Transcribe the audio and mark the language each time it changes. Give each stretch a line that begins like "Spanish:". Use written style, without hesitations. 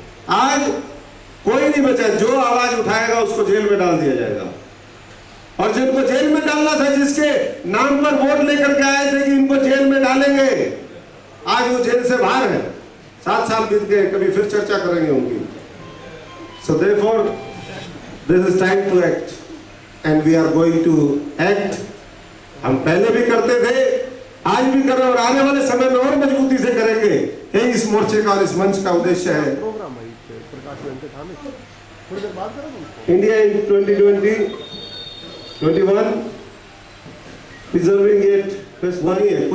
Hindi: आज कोई नहीं बचा, जो आवाज उठाएगा उसको जेल में डाल दिया जाएगा। और जिनको जेल में डालना था, जिसके नाम पर वोट लेकर के आए थे कि इनको जेल में डालेंगे, आज वो जेल से बाहर है। 7 साल बीत गए, कभी फिर चर्चा करेंगे उनकी।
English: So therefore, this is time to act, and we are going to act.
Hindi: हम पहले भी करते थे, आज भी कर रहे हैं, और आने वाले समय में और मजबूती से करेंगे। यही इस मोर्चे का और इस मंच का उद्देश्य है।
English: India in 2021 preserving it,
Hindi: वही है।